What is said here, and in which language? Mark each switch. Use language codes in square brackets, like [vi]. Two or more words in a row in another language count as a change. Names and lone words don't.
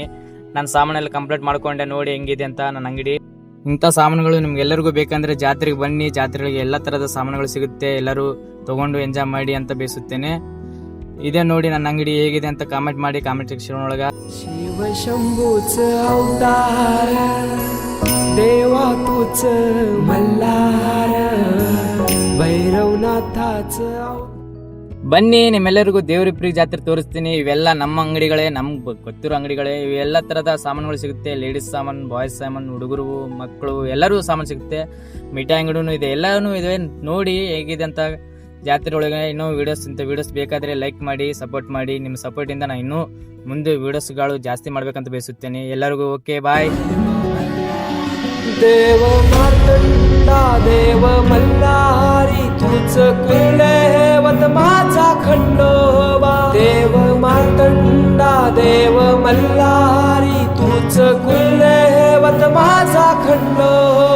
[kn] ನನ್ನ ಸಾಮಾನೆಲ್ಲ ಕಂಪ್ಲೀಟ್ ಮಾಡ್ಕೊಂಡೆ, ನೋಡಿ ಹೆಂಗಿದೆ ಅಂತ ನನ್ನ ಅಂಗಡಿ. ಇಂಥ ಸಾಮಾನುಗಳು ನಿಮ್ಗೆಲ್ಲರಿಗೂ ಬೇಕಂದ್ರೆ ಜಾತ್ರೆಗೆ ಬನ್ನಿ. ಜಾತ್ರೆಗಳಿಗೆ ಎಲ್ಲ ಥರದ ಸಾಮಾನುಗಳು ಸಿಗುತ್ತೆ, ಎಲ್ಲರೂ ತೊಗೊಂಡು ಎಂಜಾಯ್ ಮಾಡಿ ಅಂತ ಬಯಸುತ್ತೇನೆ. ಇದೇ ನೋಡಿ ನನ್ನ ಅಂಗಡಿ ಹೇಗಿದೆ ಅಂತ ಕಾಮೆಂಟ್ ಮಾಡಿ ಕಾಮೆಂಟ್ ಸೆಕ್ಷನ್ ಒಳಗ. [mr] ಶಿವಶಂಭೂच अवतार देवा तूच मल्हार भैरवनाथाच. [kn] ಬನ್ನಿ, ನಿಮ್ಮೆಲ್ಲರಿಗೂ ದೇವರಿಪ್ರಿಗೆ ಜಾತ್ರೆ ತೋರಿಸ್ತೀನಿ. ಇವೆಲ್ಲ ನಮ್ಮ ಅಂಗಡಿಗಳೇ, ನಮ್ಗೆ ಗೊತ್ತಿರೋ ಅಂಗಡಿಗಳೇ. ಇವೆಲ್ಲ ಥರದ ಸಾಮಾನುಗಳು ಸಿಗುತ್ತೆ. ಲೇಡೀಸ್ ಸಾಮಾನು, ಬಾಯ್ಸ್ ಸಾಮಾನು, ಹುಡುಗರು, ಮಕ್ಕಳು ಎಲ್ಲರೂ ಸಾಮಾನು ಸಿಗುತ್ತೆ. ಮಿಠಾಯಿ ಅಂಗಡಿನೂ ಇದೆ, ಎಲ್ಲನೂ ಇದೆ. ನೋಡಿ ಹೇಗಿದೆ ಅಂತ ಜಾತ್ರೆ ಒಳಗೆ. ಇನ್ನೂ ವಿಡಿಯೋಸ್ ಬೇಕಾದರೆ ಲೈಕ್ ಮಾಡಿ, ಸಪೋರ್ಟ್ ಮಾಡಿ. ನಿಮ್ಮ ಸಪೋರ್ಟಿಂದ ನಾನು ಇನ್ನೂ ಮುಂದೆ ವಿಡಿಯೋಸ್ಗಳು ಜಾಸ್ತಿ ಮಾಡ್ಬೇಕಂತ ಬಯಸುತ್ತೇನೆ. ಎಲ್ಲರಿಗೂ ಓಕೆ, ಬಾಯ್. [mr] देव मार्तंडा देव मल्हारी तूच कुलदैवत माझा खंडोबा. देव मार्तंडा देव मल्हारी तूच कुलदैवत माझा खंडोबा.